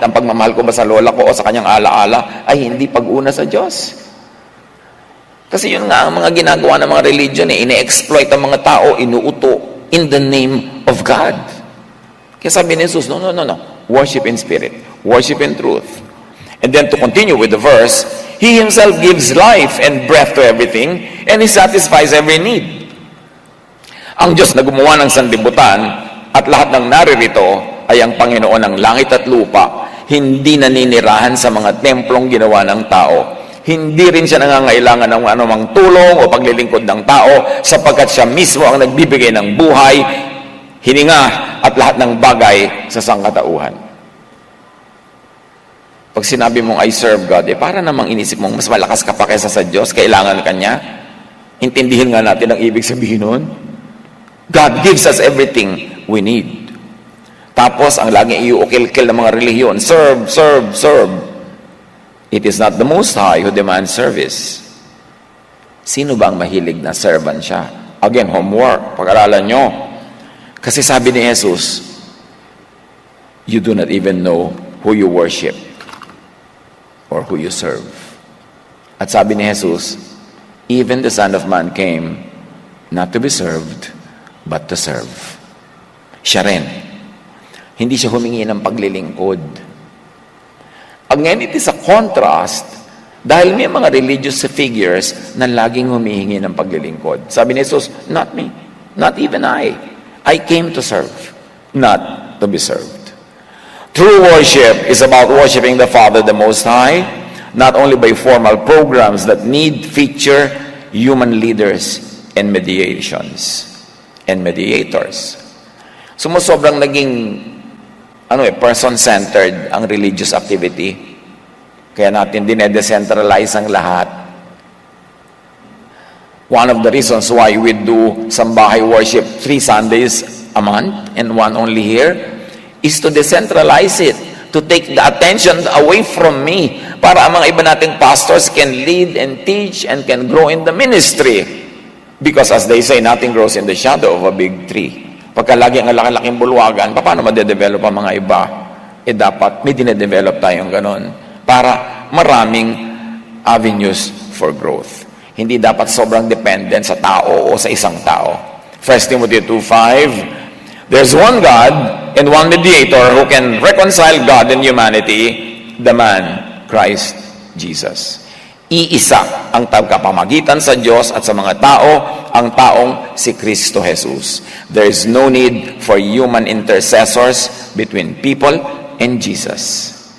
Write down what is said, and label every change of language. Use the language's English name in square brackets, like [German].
[Filipino] Ang pagmamahal ko ba sa lola ko o sa kanyang alaala ay hindi pag-una sa Diyos? Kasi yun nga ang mga ginagawa ng mga religion, ine-exploit ang mga tao, inuuto [English] in the name of God. [Filipino] Kaya sabi ni [English] Jesus, no. Worship in spirit. Worship in truth. And then to continue with the verse, He Himself gives life and breath to everything and He satisfies every need. [Filipino] Ang Diyos na gumawa ng sanlibutan at lahat ng naririto ay ang Panginoon ng langit at lupa, hindi naninirahan sa mga templong ginawa ng tao. Hindi rin siya nangangailangan ng anumang tulong o paglilingkod ng tao sapagkat siya mismo ang nagbibigay ng buhay, hininga at lahat ng bagay sa sangkatauhan. Pag sinabi mong [English] I serve God, [Filipino] para namang inisip mong mas malakas ka pa kaysa sa Diyos, kailangan ka niya. Intindihin nga natin ang ibig sabihin nun. [English] God gives us everything we need. [Filipino] Tapos, ang laging iuukil-kil ng mga relihiyon, serve, serve, serve. [English] It is not the Most High who demands service. [Filipino] Sino ba ang mahilig na servant siya? Again, homework, pag-aralan nyo. Kasi sabi ni [English] Jesus, you do not even know who you worship or who you serve. [Filipino] At sabi ni [English] Jesus, even the Son of Man came not to be served, but to serve. [Filipino] Siya rin. Hindi siya humingi ng paglilingkod. Ang ngayon, [English] it is a contrast [Filipino] dahil may mga religious figures na laging humihingi ng paglilingkod. Sabi ni [English] Jesus, not me, not even I. I came to serve, not to be served. True worship is about worshiping the Father, the Most High, not only by formal programs that need feature human leaders and mediations and mediators. [Filipino] Sumusobrang naging person-centered ang religious activity. Kaya natin dine-decentralize ang lahat. [English] One of the reasons why we do sambahay worship 3 Sundays a month and one only here is to decentralize it, to take the attention away from me [Filipino] para ang mga iba nating [English] pastors can lead and teach and can grow in the ministry. Because as they say, nothing grows in the shadow of a big tree. [Filipino] Pagka lagi ang laki-laking bulwagan, paano madedevelop ang mga iba? Dapat may dinedevelop tayong ganon para maraming [English] avenues for growth. [Filipino] Hindi dapat sobrang dependent sa tao o sa isang tao. [English] 1 Timothy 2:5, there's one God and one mediator who can reconcile God and humanity, the man, Christ Jesus. [Filipino] Iisa ang tagapamagitan sa Diyos at sa mga tao, ang taong si Kristo Jesus. [English] There is no need for human intercessors between people and Jesus.